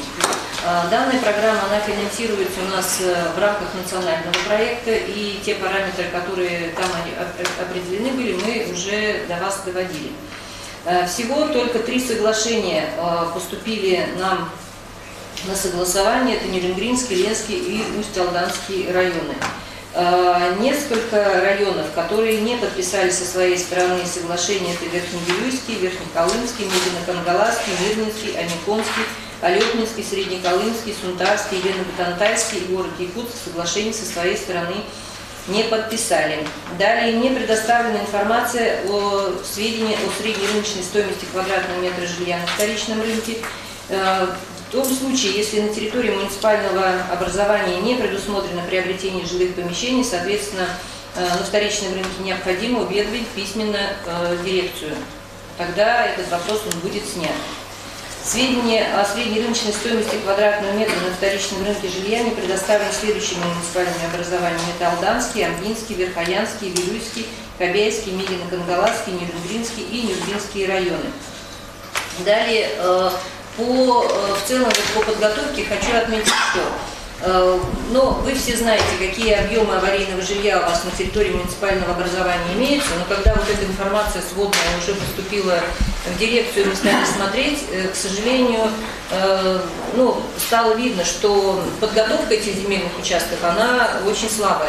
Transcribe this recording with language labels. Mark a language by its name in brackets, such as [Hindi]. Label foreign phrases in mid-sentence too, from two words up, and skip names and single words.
[Russian] Данная программа, она финансируется у нас в рамках национального проекта, и те параметры, которые там определены были, мы уже до вас доводили. Всего только 3 соглашения поступили нам на согласование, это Нюрнбергский, Ленский и Усть-Алданский районы. Несколько районов, которые не подписали со своей стороны соглашение, это Верхневилюйский, Верхнеколымский, Медино-Кангаласский, Мирнинский, Аникомский, Алепнинский, Среднеколымский, Сунтарский, Елена-Батантайский и город Якутск соглашение со своей стороны не подписали. Далее не предоставлена информация о сведении о средней рыночной стоимости квадратного метра жилья на вторичном рынке. В том случае, если на территории муниципального образования не предусмотрено приобретение жилых помещений, соответственно, на вторичном рынке необходимо уведомить письменно дирекцию. Тогда этот вопрос он будет снят. Сведения о средней рыночной стоимости квадратного метра на вторичном рынке жилья не предоставлены следующими муниципальными образованиями. Это Алданский, Амгинский, Верхоянский, Вилюйский, Кобяйский, Медино-Кангаласский, Нюрнбергский и Нюрнбергские районы. Далее, в целом по подготовке хочу отметить, что вы все знаете, какие объемы аварийного жилья у вас на территории муниципального образования имеются, но когда вот эта информация сводная уже поступила в дирекцию, мы стали смотреть, к сожалению, стало видно, что подготовка этих земельных участков, она очень слабая.